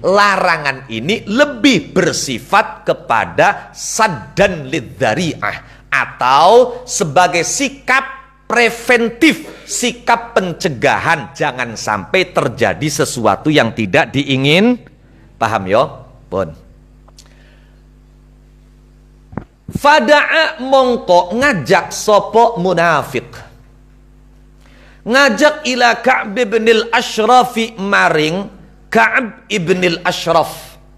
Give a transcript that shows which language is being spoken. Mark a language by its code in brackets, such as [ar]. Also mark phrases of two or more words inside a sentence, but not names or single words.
[id] Larangan ini lebih bersifat kepada [ar] سدا للذريعة [id] atau sebagai sikap preventif, sikap pencegahan, jangan sampai terjadi sesuatu yang tidak diingin. Paham ya? [jv] Pun. Fada'a mongko ngajak sopo munafik, ngajak [ar] إلى كعب بن الأشرف [jv] maring Ka'b ibn al-Ashraf.